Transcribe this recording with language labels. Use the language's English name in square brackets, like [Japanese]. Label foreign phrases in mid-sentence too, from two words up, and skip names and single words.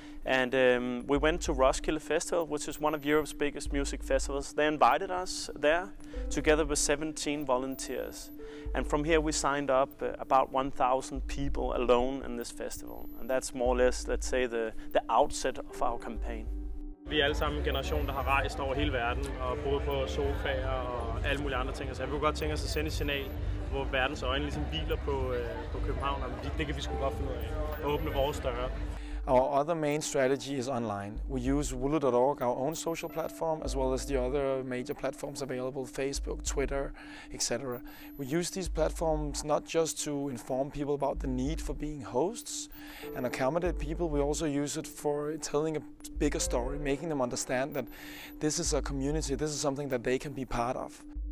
[English] And we went to Roskilde Festival, which is one of Europe's biggest music festivals. They invited us there, together with 17 volunteers. And from here we signed up about 1,000 people alone in this festival. And that's more or less, let's say, the outset of our campaign. [Danish] Vi er alle sammen en generation, der har rejst over hele verden og boet på sofaer og alle mulige andre ting. Så vi kunne godt tænke os at sende et signal, hvor verdens øjne ligesom hviler på København. Det kan vi sgu godt finde ud af. Åbne vores døre. [English] Our other main strategy is online. We use wulu.org, our own social platform, as well as the other major platforms available, Facebook, Twitter, etc. We use these platforms not just to inform people about the need for being hosts and accommodate people, we also use it for telling a bigger story, making them understand that this is a community, this is something that they can be part of.